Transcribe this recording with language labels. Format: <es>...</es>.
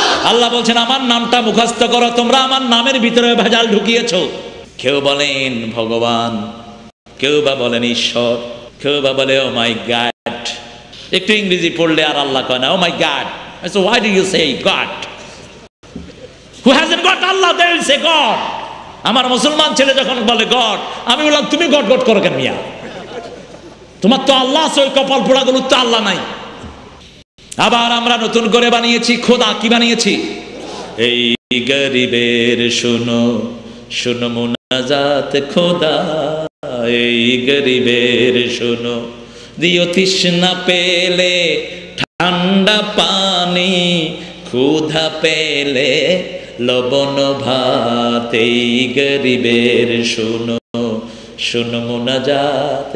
<bn>আল্লাহ বলছেন আমার নামটা মুখস্থ করো, তোমরা আমার নামের ভিতরে ভেজাল ঢুকিয়েছো। কেউ বলেন ভগবান, কেউ বা বলেন ঈশ্বর, কেউ বা বলে</bn> <en>Oh my God.</en> <bn>একটু ইংরেজি পড়লে আর আল্লাহ কয় না</bn> <en>Oh my God. So why do you say God? Who hasn't got Allah, they will say God.</en> <bn>আমার মুসলমান ছেলে যখন বলে গড, আমি বললাম তুমি গড গড করো কেন মিয়া? তোমার তো আল্লাহ আছে, ওই কপাল পোড়াগুলো তো আল্লাহ নাই। আবার আমরা নতুন করে বানিয়েছি খোদা। কি বানিয়েছি? এই গরিবের শুনো শুনো মুনাজাত খোদা, এই গরিবের শুনো, দিও তৃষ্ণা পেলে ঠান্ডা পানি, ক্ষুধা পেলে লবণ ভাত, এই গরিবের শুনো শুনো মুনাজাত।</bn>